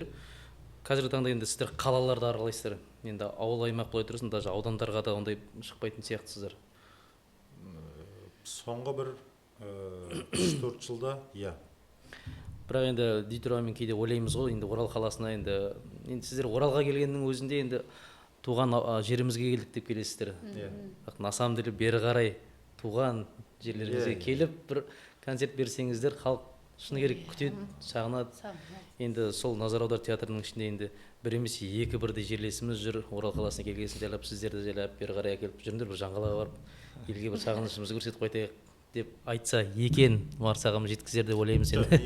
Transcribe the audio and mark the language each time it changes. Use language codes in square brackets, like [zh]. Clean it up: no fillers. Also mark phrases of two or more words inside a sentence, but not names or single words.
[kk] Қазіргі таңда енді сіздер қалаларды аралайсыздар. Енді ауыл аймақ болай тұрсын, даже аудандарға да ондай шықпайтын сияқтысыздар. Соңғы бір 3-4 жылда, Бірақ енді дей тұрғанмен кейде ойлаймыз ғой, енді Орал қаласына енді сіздер Оралға келгеннің өзінде енді туған жерімізге келдік деп келесіздер. [ru] На самом деле [kk] бері қарай туған жерлеріңізге келіп бір концерт берсеңіздер, халық шыны керек күтеді, сағынады. Енді сол Назар Аудар театрының ішінде енді бір емес екі бірдей жерлесіміз жүр. Орал қаласына келгесін жайлап, сіздерді жайлап бері қарай әкеліп жүріңдер, бір Жаңғалаға барып, елге бір сағынышымызды көрсетіп қайтайық деп айтса екен, Марсағам жеткізер деп ойлаймыз енді.